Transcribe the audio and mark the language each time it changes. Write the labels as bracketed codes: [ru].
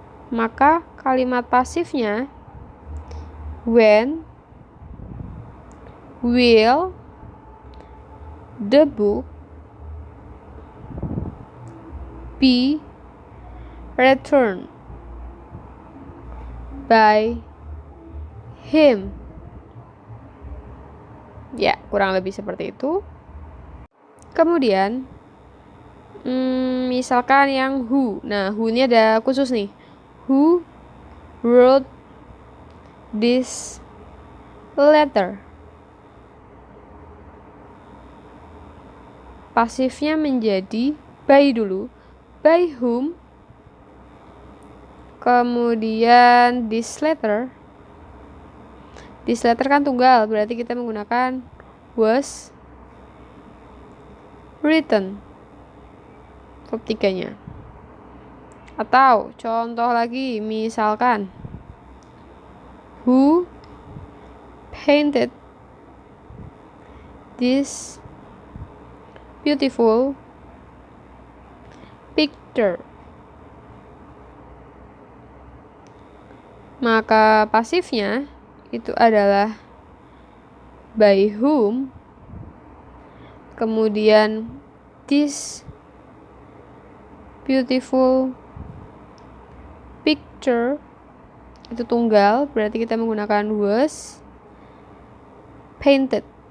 [id] Maka kalimat pasifnya [en] when will the book be returned by him. [id] Ya, kurang lebih seperti itu. Kemudian misalkan yang who. Nah, who ini ada khusus nih. [en] Who wrote this letter? [id] Pasifnya menjadi by dulu. [en] By whom? [id] Kemudian [en] this letter. This letter [id] kan tunggal, berarti kita menggunakan [en] was written. [id] Ketiganya. Atau contoh lagi, misalkan [en] who painted this beautiful picture? [id] Maka pasifnya itu adalah [en] by whom, [id] kemudian [en] this beautiful picture [id] itu tunggal, berarti kita menggunakan [en] was painted.